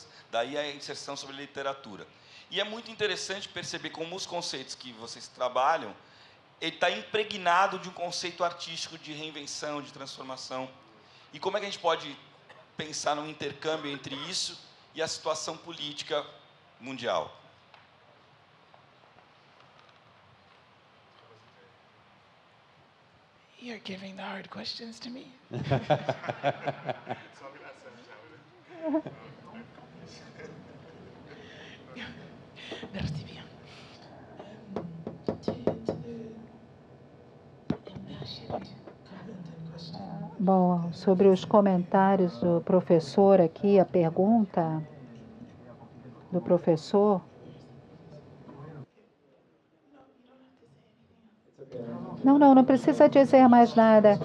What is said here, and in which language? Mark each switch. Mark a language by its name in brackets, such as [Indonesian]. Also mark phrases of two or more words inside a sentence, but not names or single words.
[Portuguese] Daí a inserção sobre literatura. E é muito interessante perceber como os conceitos que vocês trabalham, ele está impregnado de um conceito artístico de reinvenção, de transformação. E como é que a gente pode pensar num intercâmbio entre isso e a situação política mundial? [English] You're giving the hard questions to me. [French] Merci bien. [Portuguese] Bom, sobre os comentários do professor aqui, a pergunta do professor. Não precisa dizer mais nada.